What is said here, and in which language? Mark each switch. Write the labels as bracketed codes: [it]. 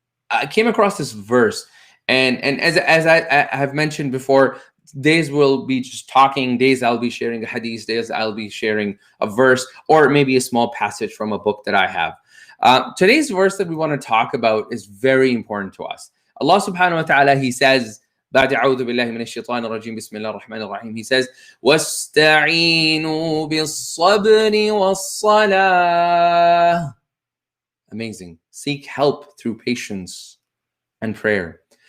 [en] I came across this verse, and as I have mentioned before, days will be just talking, days I'll be sharing a hadith, days I'll be sharing a verse, or maybe a small passage from a book that I have. Today's verse that we want to talk about is very important to us. Allah subhanahu wa ta'ala, He says, [ar] بعد أعوذ بالله من الشيطان الرجيم بسم الله الرحمن الرحيم. [en] He says, [ar] وَاسْتَعِينُوا بِالصَّبْرِ وَالصَّلَاةِ. [en] Amazing. Seek help through patience and prayer.